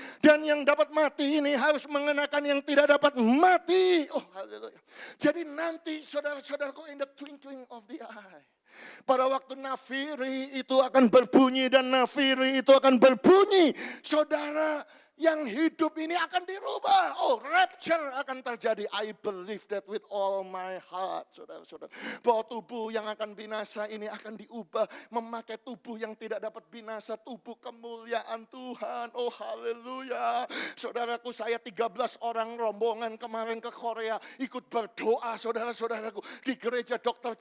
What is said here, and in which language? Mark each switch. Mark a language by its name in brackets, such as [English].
[Indonesian] Dan yang dapat mati ini harus mengenakan yang tidak dapat mati. Oh, haleluya. Jadi nanti saudara-saudaraku, [English] in the twinkling of the eye, [Indonesian] pada waktu nafiri itu akan berbunyi dan nafiri itu akan berbunyi, saudara, yang hidup ini akan dirubah. Oh, rapture akan terjadi. [English] I believe that with all my heart, saudara-saudara. [Indonesian] Bahwa tubuh yang akan binasa ini akan diubah. Memakai tubuh yang tidak dapat binasa. Tubuh kemuliaan Tuhan. Oh, haleluya. Saudaraku, saya 13 orang rombongan kemarin ke Korea. Ikut berdoa, saudara-saudaraku. Di gereja Dr.